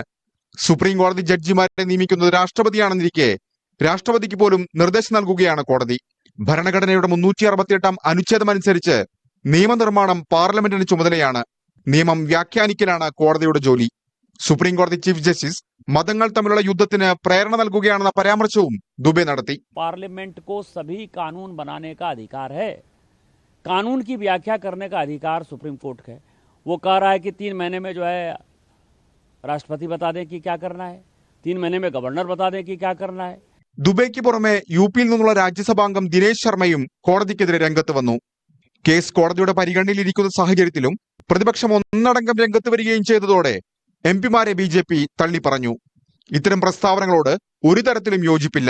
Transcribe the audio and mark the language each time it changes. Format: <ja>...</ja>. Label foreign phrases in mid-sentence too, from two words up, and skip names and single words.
<ml>സുപ്രീം കോടതി ജഡ്ജിമാരെ നിയമിക്കുന്നത് രാഷ്ട്രപതിയാണെന്നിരിക്കെ രാഷ്ട്രപതിക്ക് പോലും നിർദ്ദേശം നൽകുകയാണ് കോടതി. ഭരണഘടനയുടെ 368 അനുച്ഛേദമനുസരിച്ച് നിയമനിർമ്മാണം പാർലമെന്റിന് ചുമതലയാണ്. നിയമം വ്യാഖ്യാനിക്കലാണ് കോടതിയുടെ ജോലി. സുപ്രീം കോടതി ചീഫ് ജസ്റ്റിസ് മതങ്ങൾ തമ്മിലുള്ള യുദ്ധത്തിന് പ്രേരണ നൽകുകയാണെന്ന പരാമർശവും ദുബെ നടത്തി.</ml> <hi>पार्लियामेंट को सभी कानून बनाने का अधिकार है, कानून की व्याख्या करने का अधिकार सुप्रीम कोर्ट का है. वो कह रहा है कि 3 महीने में जो है राष्ट्रपति बता दें कि क्या करना है, 3 महीने में गवर्नर बता दें कि क्या करना है.</hi> <ml>ദുബൈക്ക് പുറമെ യുപിയിൽ നിന്നുള്ള രാജ്യസഭാംഗം ദിനേശ് ശർമ്മയും കോടതിക്കെതിരെ രംഗത്ത് വന്നു. കേസ് കോടതിയുടെ പരിഗണനയിലിരിക്കുന്ന സാഹചര്യത്തിലും പ്രതിപക്ഷം ഒന്നടങ്കം രംഗത്ത് വരികയും ചെയ്തതോടെ എംപിമാരെ ബിജെപി തള്ളിപ്പറഞ്ഞു. ഇത്തരം പ്രസ്താവനകളോട് ഒരു തരത്തിലും യോജിപ്പില്ല.</ml>